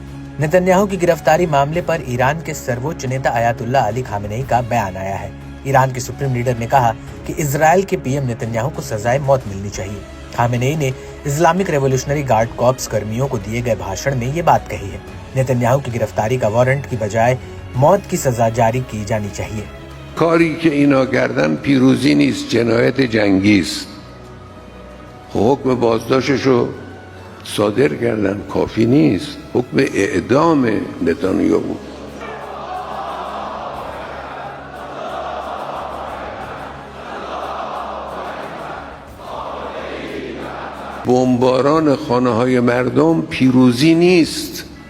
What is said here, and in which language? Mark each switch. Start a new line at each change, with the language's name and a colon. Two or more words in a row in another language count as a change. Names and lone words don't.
Hindi: नेतन्याहू की गिरफ्तारी मामले पर ईरान के सर्वोच्च नेता अयातुल्ला अली खामेनेई का बयान आया है। ईरान के
English: supreme leader
Hindi: ने कहा कि इजरायल के पीएम नेतन्याहू को सजाए मौत मिलनी चाहिए। खामेनेई ने इस्लामिक रेवोल्यूशनरी गार्ड कॉर्प्स कर्मियों को दिए गए भाषण में ये बात कही है। नेतन्याहू की गिरफ्तारी का वारंट की बजाय मौत की सजा जारी की जानी चाहिए।
Persian: کاری که اینا کردن پیروزی نیست، جنایت جنگی است. حکم بازداشتش رو صادر کردن، کافی نیست. حکم اعدام نتانیاهو. بمباران خانه‌های مردم پیروزی نیست.